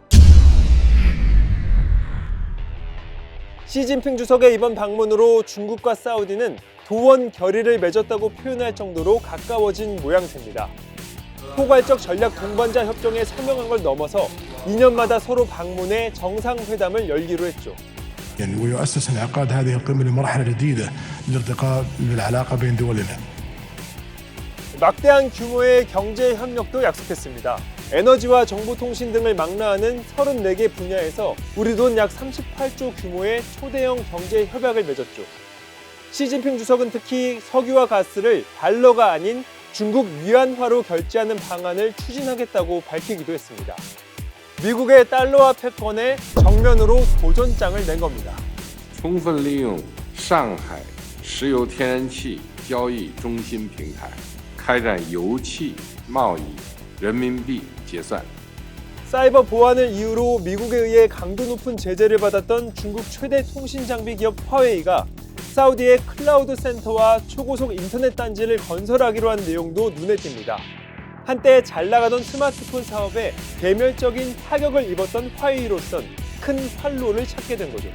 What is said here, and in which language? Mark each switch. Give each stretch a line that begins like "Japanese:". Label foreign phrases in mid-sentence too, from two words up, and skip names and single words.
Korean: 시진핑 주석의 이번 방문으로 중국과 사우디는 도원 결의를 맺었다고 표현할 정도로 가까워진 모양새입니다. 포괄적 전략 동반자 협정에 서명한 걸 넘어서 2년마다 서로 방문해 정상회담을 열기로 했죠.
Arabic: يعني ويؤسس انعقاد هذه القمة لمرحلة جديدة للارتقاء بالعلاقة بين دولنا.
Korean: 막대한 규모의 경제 협력도 약속했습니다. 에너지와 정보통신 등을 망라하는 34개 분야에서 우리 돈 약 38조 규모의 초대형 경제 협약을 맺었죠. 시진핑 주석은 특히 석유와 가스를 달러가 아닌 중국 위안화로 결제하는 방안을 추진하겠다고 밝히기도 했습니다. 미국의 달러화 패권에 정면으로 도전장을 낸 겁니다.
Chinese: 充分利用上海石油天然气交易中心平台，开展油气贸易人民币结算。
Korean: 사이버 보안을 이유로 미국에 의해 강도 높은 제재를 받았던 중국 최대 통신 장비 기업 화웨이가 사우디의 클라우드 센터와 초고속 인터넷 단지를 건설하기로 한 내용도 눈에 띕니다. 한때 잘 나가던 스마트폰 사업에 대멸적인 타격을 입었던 화웨이로선 큰 활로를 찾게 된 거죠.